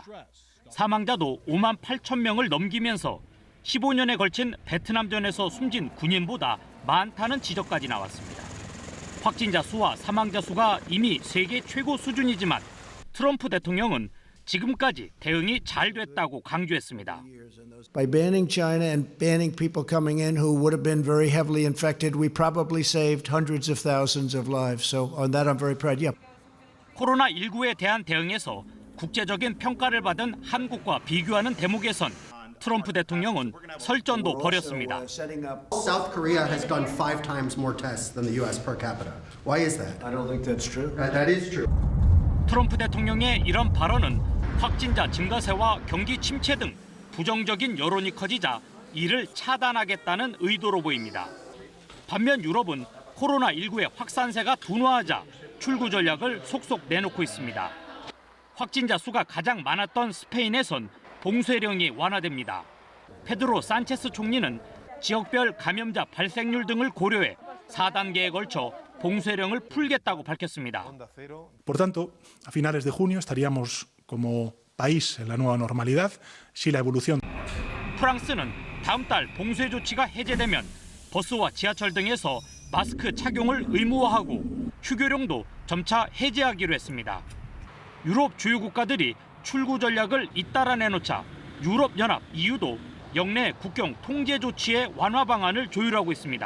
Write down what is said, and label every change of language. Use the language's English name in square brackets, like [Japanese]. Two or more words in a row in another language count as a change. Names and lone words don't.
[Korean] 사망자도 5만 8천 명을 넘기면서 15년에 걸친 베트남전에서 숨진 군인보다 많다는 지적까지 나왔습니다. 확진자 수와 사망자 수가 이미 세계 최고 수준이지만 트럼프 대통령은 지금까지 대응이 잘 됐다고 강조했습니다. [English] By banning China and banning people coming in who would have been very heavily infected, we probably saved hundreds of thousands of lives. So on that I'm very proud. Yeah. [Korean] 코로나19에 대한 대응에서 국제적인 평가를 받은 한국과 비교하는 대목에선 트럼프 대통령은 설전도 벌였습니다. [English] South Korea has done 5 times more tests than the U.S. per capita. Why is that? I don't think that's true. That is true. [Korean] 트럼프 대통령의 이런 발언은 확진자 증가세와 경기 침체 등 부정적인 여론이 커지자 이를 차단하겠다는 의도로 보입니다. 반면 유럽은 코로나19의 확산세가 둔화하자 출구 전략을 속속 내놓고 있습니다. 확진자 수가 가장 많았던 스페인에선 봉쇄령이 완화됩니다. 페드로 산체스 총리는 지역별 감염자 발생률 등을 고려해 4단계에 걸쳐 봉쇄령을 풀겠다고 밝혔습니다. [Spanish] Por tanto, a finales de junio estaríamos como país en la nueva normalidad si la evolución [Korean] 프랑스는 다음 달 봉쇄 조치가 해제되면 버스와 지하철 등에서 마스크 착용을 의무화하고 휴교령도 점차 해제하기로 했습니다. 유럽 주요 국가들이 출구 전략을 잇따라 내놓자 유럽연합 EU도 영내 국경 통제 조치의 완화 방안을 조율하고 있습니다.